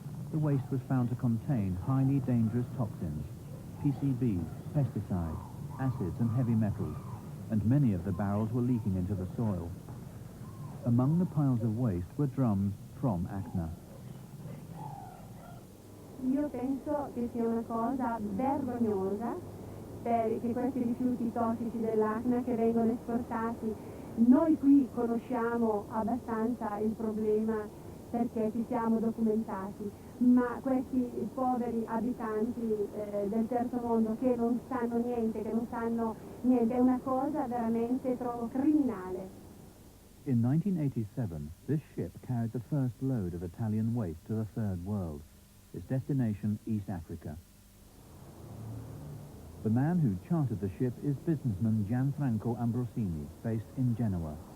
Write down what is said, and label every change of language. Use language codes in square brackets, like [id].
[en] The waste was found to contain highly dangerous toxins, PCBs, pesticides, acids and heavy metals, and many of the barrels were leaking into the soil. Among the piles of waste were drums from Acna. [it] Io penso che sia una cosa vergognosa che questi rifiuti tossici dell'Acna che vengono esportati. Noi qui conosciamo abbastanza il problema perché ci siamo documentati, ma questi poveri abitanti del terzo mondo che non sanno niente, è una cosa veramente trovo criminale. [en] In 1987, this ship carried the first load of Italian waste to the Third World, its destination East Africa. The man who chartered the ship is businessman Gianfranco Ambrosini, based in Genoa.